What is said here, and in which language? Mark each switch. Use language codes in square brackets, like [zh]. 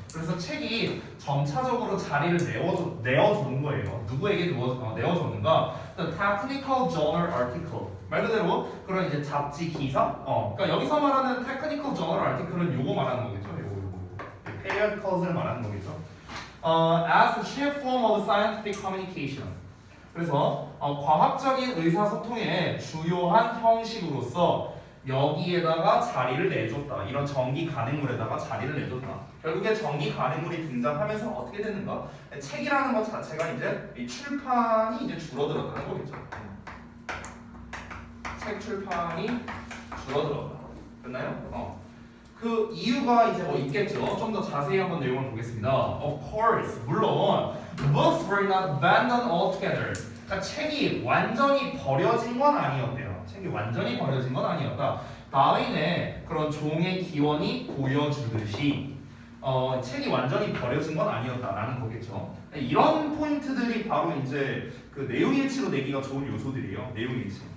[ko] 그래서 책이 점차적으로 자리를 내어주는 거예요. 누구에게 내어줬는가? [en] The technical journal article. [ko] 말 그대로 그런 이제 잡지 기사. 그러니까 여기서 말하는 [en] technical journal article [ko] 은 요거 말하는 거겠죠. 요거. periodicals를 말하는 거겠죠. [en] As the chief form of scientific communication. [ko] 그래서 과학적인 의사소통의 주요한 형식으로서 여기에다가 자리를 내줬다. 이런 정기 간행물에다가 자리를 내줬다. 결국에 정기 간행물이 등장하면서 어떻게 되는가? 책이라는 것 자체가 이제 이 출판이 이제 줄어들었다는 거겠죠. 책 출판이 줄어들었다. 됐나요? 그 이유가 이제 뭐 있겠죠. 좀 더 자세히 한번 내용을 보겠습니다. [en] Of course, [ko] 물론 [en] books were not abandoned altogether. [ko] 그러니까 책이 완전히 버려진 건 아니었대요. 책이 완전히 버려진 건 아니었다. 다윈의 그런 종의 기원이 보여주듯이 책이 완전히 버려진 건 아니었다라는 거겠죠. 이런 포인트들이 바로 이제 그 내용일치로 내기가 좋은 요소들이에요. 내용일치.